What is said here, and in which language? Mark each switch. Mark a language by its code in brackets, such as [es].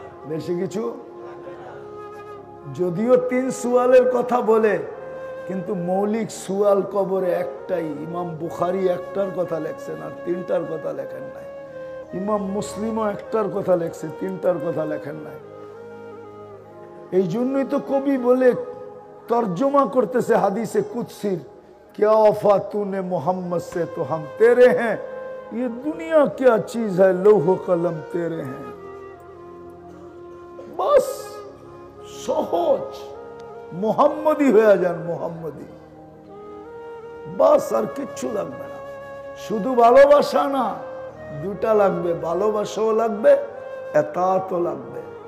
[bn] বেশি কিছু যদিও 3 সুয়ালের কথা বলে, কিন্তু মৌলিক সুয়াল কবরে একটাই। ইমাম বুখারী একটার কথা লেখছেন, আর 3টার কথা লেখেন নাই। ইমাম মুসলিমও একটার কথা লেখছে, 3টার কথা লেখেন নাই। এই জন্যই তো কবি বলে তর্জমা করতেছে হাদিসে কুদসির, [hi] क्या वफा तूने मोहम्मद से तो हम तेरे हैं, ये दुनिया क्या चीज है, लौह कलम तेरे हैं। [bn] बस সহজ মোহাম্মদী হয়ে যান, মোহাম্মদী, বাস আর কিচ্ছু লাগবে না। শুধু ভালোবাসা না, দুটা লাগবে, ভালোবাসাও লাগবে, এতাতও লাগবে।